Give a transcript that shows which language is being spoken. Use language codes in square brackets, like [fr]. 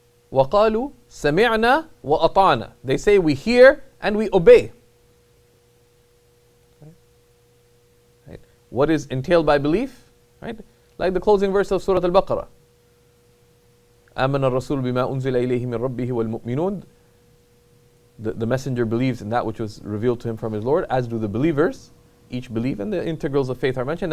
[ar] وَقَالُوا سَمِعْنَا وَأَطَعْنَا. [en] They say we hear and we obey. Right? What is entailed by belief? Right? Like the closing verse of Surah Al-Baqarah. [ar] آمن الرسول بما أنزل إليه من ربه والمؤمنون. [en] The messenger believes in that which was revealed to him from his Lord, as do the believers. Each believe, and the integrals of faith are mentioned.